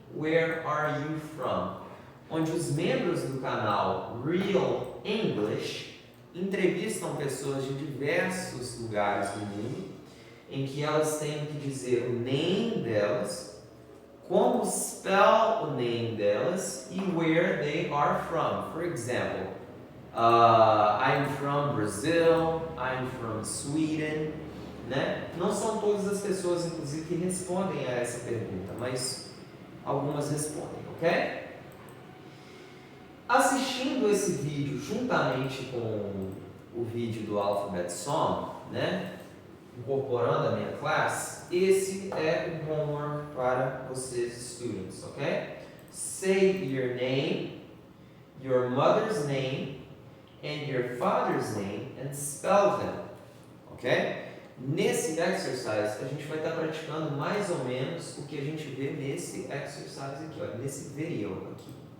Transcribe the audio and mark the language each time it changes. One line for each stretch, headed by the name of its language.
Portuguese: Where Are You From? Onde os membros do canal Real English entrevistam pessoas de diversos lugares do mundo, em que elas têm que dizer o name delas, como spell o name delas e
English: where they are from. For example, I'm from Brazil, I'm from Sweden, né?
Portuguese: Não são todas as pessoas, inclusive, que respondem a essa pergunta, mas algumas respondem, ok? Assistindo esse vídeo juntamente com o vídeo do Alphabet Song, né, incorporando a minha classe, esse é o homework para vocês, students, ok?
English: Say your name, your mother's name, and your father's name, and spell them, ok?
Portuguese: Nesse exercise, a gente vai estar praticando mais ou menos o que a gente vê nesse exercise aqui, ó, nesse video aqui.